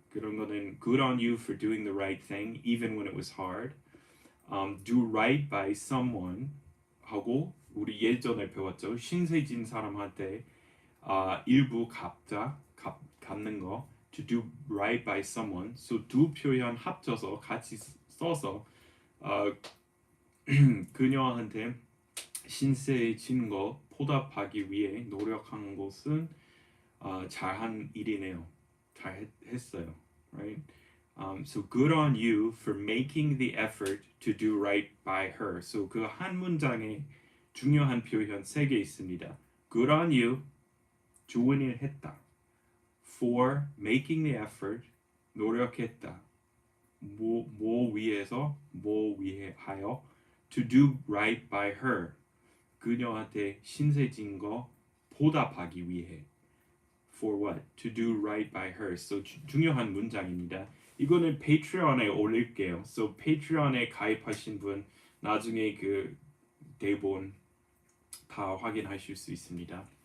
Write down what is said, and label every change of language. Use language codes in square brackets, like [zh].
[ko] 그런 거는 [en] good on you for doing the right thing even when it was hard. Do right by someone [ko] 하고 우리 예전에 배웠죠. 신세진 사람한테 일부 갚는 거 [en] to do right by someone. [ko] So 두 표현 합쳐서 같이 써서 어, 그녀한테 신세진 거 보답하기 위해 노력한 것은 잘한 일이네요. 잘했어요. [en] Right? So good on you for making the effort to do right by her. [ko] So 그 한 문장에 중요한 표현 세 개 있습니다. [en] Good on you, [ko] 좋은 일 했다. [en] For making the effort, [ko] 노력했다. 뭐 위해서, 뭐 위하여. [en] To do right by her, [ko] 그녀한테 신세진 거 보답하기 위해. [en] For what? To do right by her. [ko] So 중요한 문장입니다. 이거는 페이트리온에 올릴게요. So 페이트리온에 가입하신 분 나중에 그 대본 다 확인하실 수 있습니다.